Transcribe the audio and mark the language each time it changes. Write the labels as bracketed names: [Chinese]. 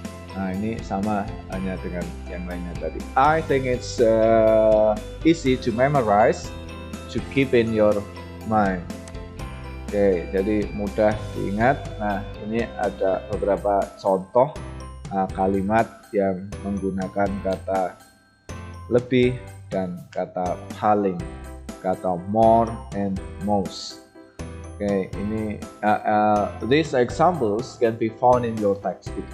[Indonesian] Nah, ini sama hanya dengan yang lainnya tadi. [English] I think it's easy to memorize, to keep in your mind. [Indonesian] Oke, jadi mudah diingat. Nah, ini ada beberapa contoh kalimat yang menggunakan kata lebih dan kata paling, kata more and most. [English] Oke, ini these examples can be found in your textbook.